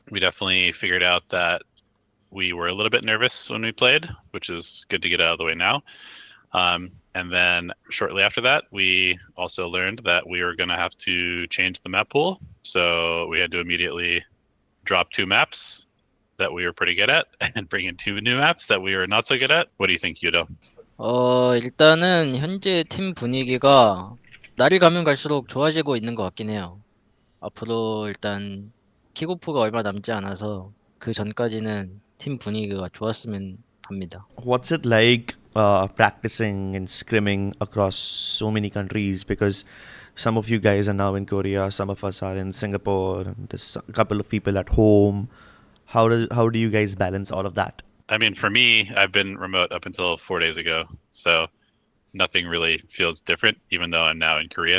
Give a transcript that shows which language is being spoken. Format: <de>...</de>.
<en>We definitely figured out that we were a little bit nervous when we played, which is good to get out of the way now. And then shortly after that, we also learned that we were going to have to change the map pool. So we had to immediately drop 2 maps that we were pretty good at and bring in 2 new maps that we were not so good at. What do you think, Yudo?</en> <ko>일단은 현재 팀 분위기가 날이 가면 갈수록 좋아지고 있는 것 같긴 해요. 앞으로 일단 킥오프가 얼마 남지 않아서 그 전까지는 팀 분위기가 좋았으면 합니다.</ko> <en>What's it like practicing and scrimming across so many countries? Because some of you guys are now in Korea, some of us are in Singapore, and there's a couple of people at home. How do you guys balance all of that? I mean, for me, I've been remote up until 4 days ago, so nothing really feels different, even though I'm now in Korea.</en>